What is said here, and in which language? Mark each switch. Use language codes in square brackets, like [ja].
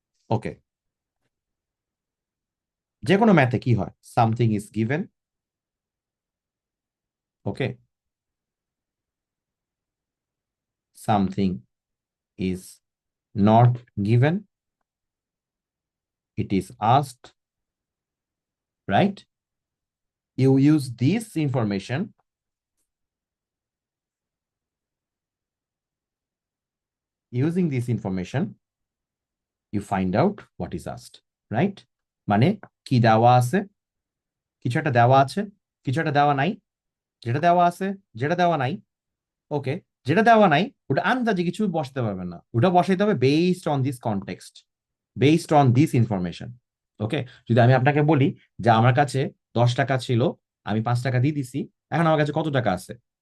[bn] ওকে, যে কোনো ম্যাথে কি হয়? [en] Something is given. Okay, something is not given, it is asked, right? You use this information, using this information you find out what is asked, right? [bn] মানে কি দেওয়া আছে, কিছু একটা দেওয়া আছে, কিছু একটা দেওয়া নাই, যেটা দেওয়া আছে, যেটা দেওয়া নাই। ওকে, যেটা দেওয়া নাই ওটা আন্দাজে কিছু বসাতে পারবেন না, ওটা বসাইতে হবে [en] Based on this context, based on this information. [bn] ওকে, যদি আমি আপনাকে বলি যে আমার কাছে 10 টাকা ছিল, আমি 5 টাকা দিয়ে দিছি, এখন আমার কাছে কত টাকা আছে?